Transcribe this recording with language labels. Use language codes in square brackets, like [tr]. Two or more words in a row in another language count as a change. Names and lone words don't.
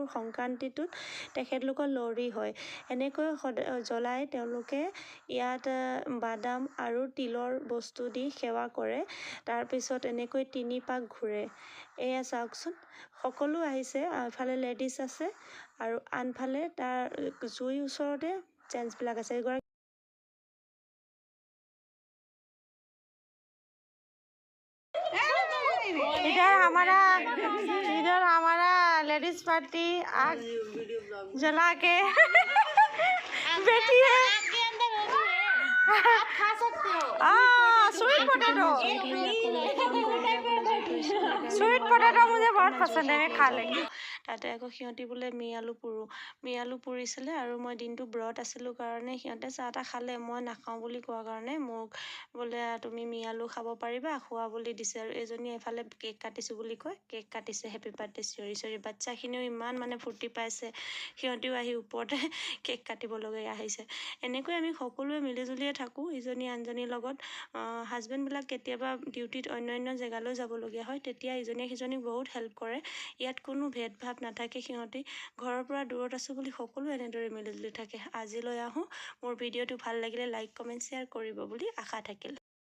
[as] সংক্ৰান্তিটোত তেখেতলোকৰ লোহৰী হয় এনেকৈ জ্বলাই তেওঁলোকে ইয়াত বাদাম আৰু তিলৰ বস্তু দি সেৱা কৰে তাৰপিছত এনেকৈ 3 পাক ঘূৰে এয়া চাওকচোন সকলো আহিছে এফালে লেডিজ আছে আৰু আনফালে তাৰ জুইৰ ওচৰতে জেন্টছবিলাক আছে [hi] इधर हमारा लेडीज पार्टी आग जला के बैठी है खा सकते हो स्वीट पोटैटो मुझे बहुत पसंद है मैं खा लेंगी [as] তাতে আকৌ সিহঁতি বোলে মিয়ালু পুৰিছিলে আৰু মই দিনটো ব্ৰত আছিলোঁ কাৰণে সিহঁতে চাহ তাহ খালে মই নাখাওঁ বুলি কোৱাৰ কাৰণে মোক বোলে তুমি মিয়ালু খাব পাৰিবা খোৱা বুলি দিছে আৰু এজনী এফালে কেক কাটিছোঁ বুলি কয় কেক কাটিছে [en] happy birthday [as] চিঞৰি বাচ্চাখিনিও ইমান মানে ফূৰ্তি পাইছে সিহঁতিও আহি ওপৰতে কেক কাটিবলগীয়া আহিছে এনেকৈ আমি সকলোৱে মিলিজুলিয়ে থাকোঁ ইজনী আনজনীৰ লগত হাজবেণ্ডবিলাক কেতিয়াবা ডিউটিত অন্য জেগালৈ যাবলগীয়া হয় তেতিয়া ইজনীয়ে সিজনীক বহুত হেল্প কৰে ইয়াত কোনো ভেদভাৱ নাথাকে সিহঁতি ঘৰৰ পৰা দূৰত আছোঁ বুলি সকলো এনেদৰে মিলিজুলি থাকে আজিলৈ আহোঁ মোৰ ভিডিঅ'টো ভাল লাগিলে [en] like comment share [as] কৰিব বুলি আশা থাকিল